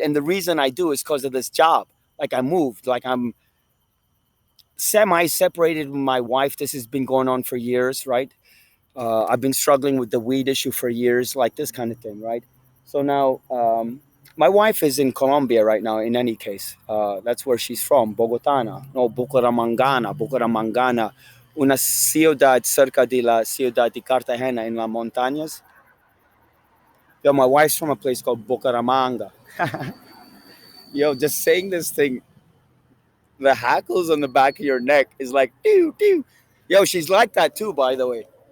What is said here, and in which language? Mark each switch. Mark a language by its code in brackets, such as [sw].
[en] And the reason I do is because of this job. Like, I moved, like, I'm semi separated with my wife. This has been going on for years, right? I've been struggling with the weed issue for years, like this kind of thing, right? So now, my wife is in Colombia right now, in any case. That's where she's from, Bogotana. [es] No, Bucaramangana, una ciudad cerca de la ciudad de Cartagena en las montañas. [en] Yo, my wife's from a place called Bucaramanga. Yo, just saying this thing, the hackles on the back of your neck is like, doo, doo. Yo, she's like that too, by the way.